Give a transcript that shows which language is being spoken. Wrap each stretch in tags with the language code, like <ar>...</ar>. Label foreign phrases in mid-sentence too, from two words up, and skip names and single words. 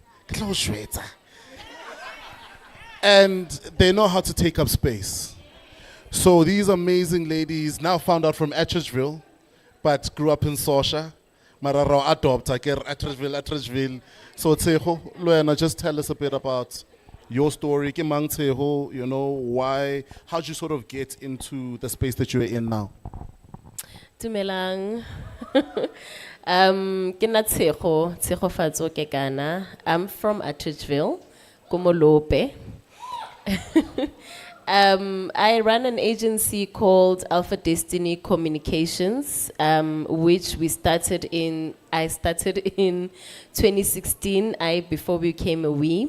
<en>And they know how to take up space. So these amazing ladies, now found out from Atteridgeville, but grew up in Sosha, Mararo adopt, Atteridgeville. So Tseho, Luena, just tell us a bit about your story.</en> <nso>Ke mang Tseho,</nso> <en>you know, why, how'd you sort of get into the space that you're in now?</en> <nso>Dumelang. Ke na Tshego Fatso Kekana.</nso> <en>I'm from Atteridgeville, Komolope. I run an agency called Alpha Destiny Communications, which I started in 2016, before we became a we.</en>